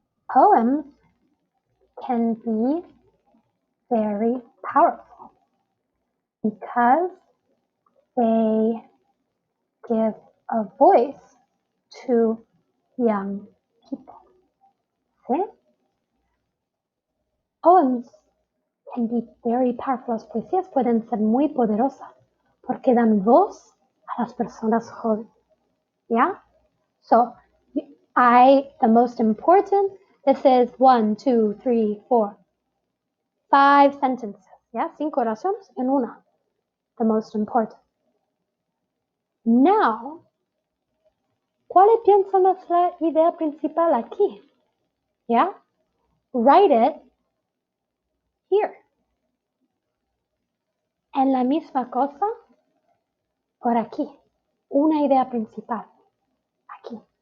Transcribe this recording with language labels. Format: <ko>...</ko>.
<en>Poems can be very powerful because they give a voice to young people. ¿Sí? Poems can be very powerful.</en> <es>Las poesías pueden ser muy poderosas porque dan voz a las personas jóvenes. ¿Ya?</es> <en>So, the most important, this is 1, 2, 3, 4, 5 sentences.</en> <es>¿Ya? 5 oraciones en una.</es> <en>The most important.</en> <es>Now, ¿cuál piensan es la idea principal aquí? ¿Ya?</es> <en>Write it here.</en> <es>En la misma cosa, por aquí. Una idea principal. Aquí.</es>